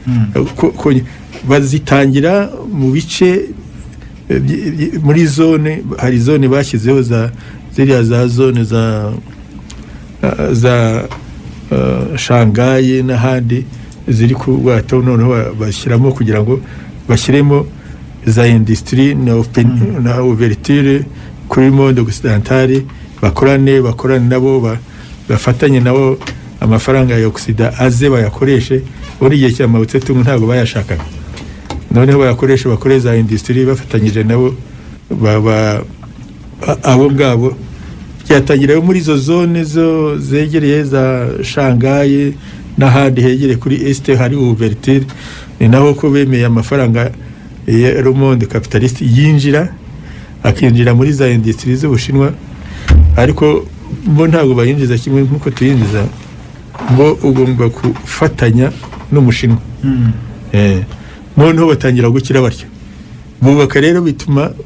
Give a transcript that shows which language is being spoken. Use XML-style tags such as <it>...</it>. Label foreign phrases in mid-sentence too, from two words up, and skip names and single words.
<rw>bazitangira mu bice muri zone hari zone bashyizeho za zone za Shanghai n'ahandi ziri ku bwato noneho bashyiramo kugira ngo bashyiremo za industrie na ouverture kuri</rw> <fr>monde occidental</fr> <rw>bakorane nabo bafatanye nabo amafaranga ya Occident aze bayakoreshe muri gihe cya Mao Tse-tung ntabwo bayashakaga noneho bakoreza industrie bafatanyije nabo abo ngabo byatangira muri izo zone zo zegereye za Shanghai n'ahandi hegereye kuri Est hari ouverture ni naho ko bemeye amafaranga ya</rw> <fr>le monde capitaliste</fr> <rw>akinjira muri za industrie z'Ubushinwa ariko bo ntabwo bayinjiza kimwe nkuko tuyinjiza bo ugomba kufatanya n'Umushinwa noneho batangira gukira batyo bubaka rero bituma</rw>